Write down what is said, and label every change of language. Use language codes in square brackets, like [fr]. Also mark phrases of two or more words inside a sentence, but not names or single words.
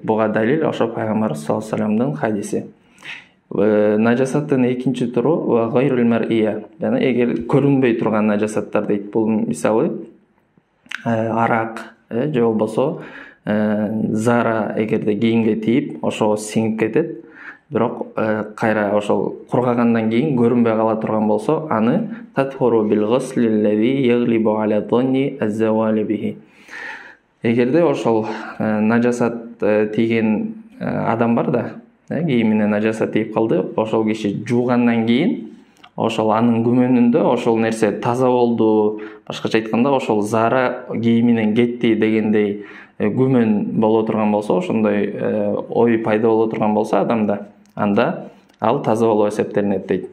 [ky] Буга далил ошо Пайгамбарыбыз [ar] صلى الله عليه [ky] вассаламдын хадиси. Нажасаттын экинчи туру [ar] غير المرئية, [ky] жана эгер көрүнбөй турган нажасаттар дейт. Бул мисалы арак же болбосо зара эгерде кийимге тийип, ошого сиңип кетет. Бирок кайра ошол кургагандан кийин көрүнбөй кала турган болсо, аны [ar] تطهر بالغسل الذي يغلب على الظن الزوال به. [ky] Эгерде ошол нажасат тийген адам бар да, кийимине нажасат тийип калды, ошол киши жуугандан кийин ошол анын күмөнүндө ошол нерсе таза болду, башкача айтканда ошол зара кийиминен кетти дегендей күмөн боло турган болсо, ошондой ой пайда боло турган болсо адамда, анда ал таза болуп эсептелинет дейт.